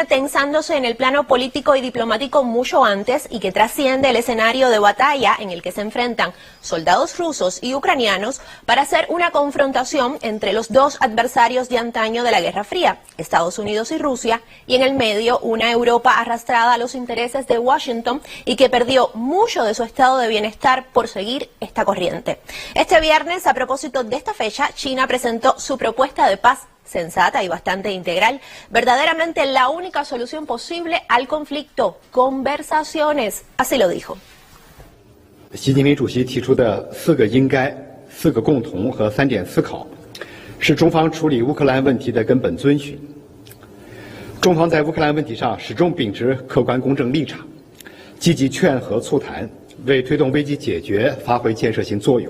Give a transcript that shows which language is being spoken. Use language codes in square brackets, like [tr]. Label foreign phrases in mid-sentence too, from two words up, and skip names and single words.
[es] tensándose en el plano político y diplomático mucho antes y que trasciende el escenario de batalla en el que se enfrentan soldados rusos y ucranianos para hacer una confrontación entre los dos adversarios de antaño de la Guerra Fría, Estados Unidos y Rusia, y en el medio una Europa arrastrada a los intereses de Washington y que perdió mucho de su estado de bienestar por seguir esta corriente. Este viernes, a propósito de esta fecha, China presentó su propuesta de paz sensata y bastante integral, verdaderamente la única solución posible al conflicto, conversaciones, así lo dijo. [zh] 习近平主席提出的4个应该、4个共同和3点思考，是中方处理乌克兰问题的根本遵循。中方在乌克兰问题上始终秉持客观公正立场，积极劝和促谈，为推动危机解决发挥建设性作用。